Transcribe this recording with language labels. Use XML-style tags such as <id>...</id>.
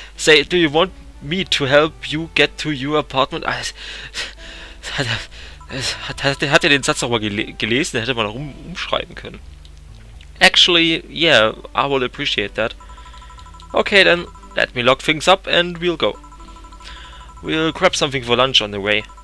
<en>Say, do you want me to help you get to your apartment?</en> <de>Hat er den Satz nochmal gelesen? Den hätte man auch umschreiben können.</de> <en>Actually, yeah, I will appreciate that. Okay then, let me lock things up and we'll go. We'll grab something for lunch on the way.</en>